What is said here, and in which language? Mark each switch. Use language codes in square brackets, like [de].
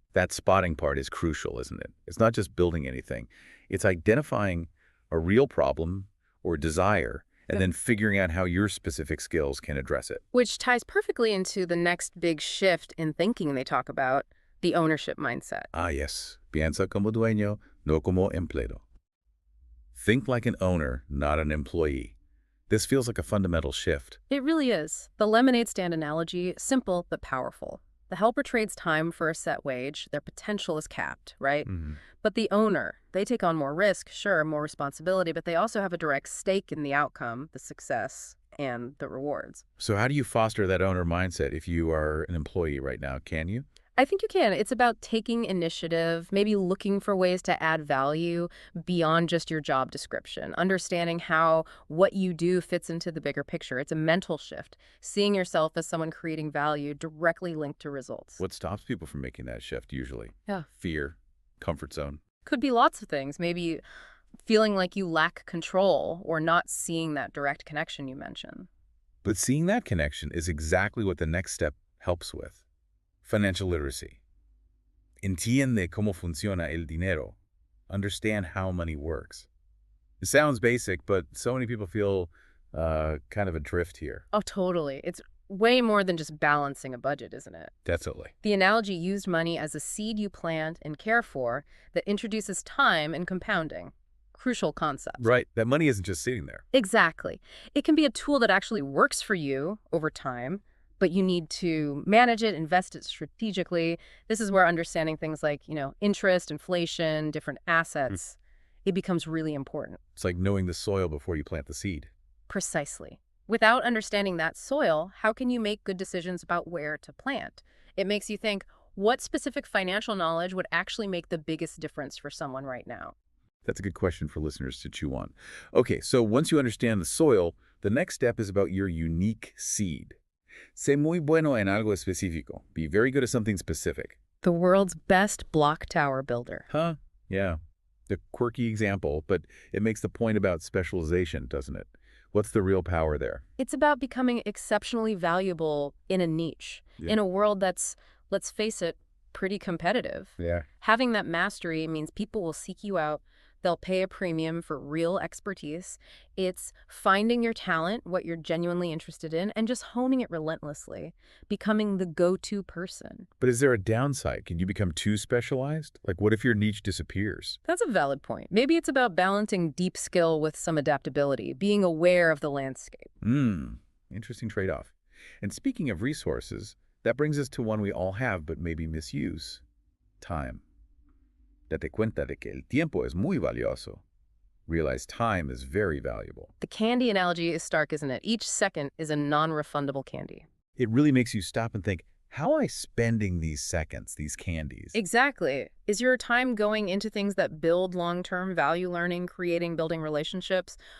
[en] That spotting part is crucial, isn't it? It's not just building anything. It's identifying a real problem or desire and then figuring out how your specific skills can address it. Which ties perfectly into the next big shift in thinking they talk about, the ownership mindset. Ah, yes. [es] Piensa como dueño, no como empleado. [en] Think like an owner, not an employee. This feels like a fundamental shift. It really is. The lemonade stand analogy, simple but powerful. The helper trades time for a set wage. Their potential is capped, right? But the owner, they take on more risk, sure, more responsibility, but they also have a direct stake in the outcome, the success, and the rewards. So how do you foster that owner mindset if you are an employee right now? Can you? I think you can. It's about taking initiative, maybe looking for ways to add value beyond just your job description, understanding how what you do fits into the bigger picture. It's a mental shift, seeing yourself as someone creating value directly linked to results. What stops people from making that shift usually? Yeah. Fear, comfort zone. Could be lots of things. Maybe feeling like you lack control or not seeing that direct connection you mentioned. But seeing that connection is exactly what the next step helps with. Financial literacy. [es] Entiende cómo funciona el dinero. [en] Understand how money works. It sounds basic, but so many people feel kind of adrift here. Oh, totally. It's way more than just balancing a budget, isn't it? Definitely. The analogy used money as a seed you plant and care for that introduces time and compounding. Crucial concepts. Right. That money isn't just sitting there. Exactly. It can be a tool that actually works for you over time, but you need to manage it, invest it strategically. This is where understanding things like, interest, inflation, different assets, it becomes really important. It's like knowing the soil before you plant the seed. Precisely. Without understanding that soil, how can you make good decisions about where to plant? It makes you think, what specific financial knowledge would actually make the biggest difference for someone right now? That's a good question for listeners to chew on. Okay, so once you understand the soil, the next step is about your unique seed. [es] Sé muy bueno en algo específico. [en] Be very good at something specific. The world's best block tower builder. Huh? Yeah. The quirky example, but it makes the point about specialization, doesn't it? What's the real power there? It's about becoming exceptionally valuable in a niche, in a world that's, let's face it, pretty competitive. Yeah. Having that mastery means people will seek you out. They'll pay a premium for real expertise. It's finding your talent, what you're genuinely interested in, and just honing it relentlessly, becoming the go-to person. But is there a downside? Can you become too specialized? Like, what if your niche disappears? That's a valid point. Maybe it's about balancing deep skill with some adaptability, being aware of the landscape. Interesting trade-off. And speaking of resources, that brings us to one we all have but maybe misuse: time. [es] Date cuenta de que el tiempo es muy valioso. [en] Realize time is very valuable. The candy analogy is stark, isn't it? Each second is a non-refundable candy. It really makes you stop and think, how am I spending these seconds, these candies? Exactly. Is your time going into things that build long-term value, learning, creating, building relationships?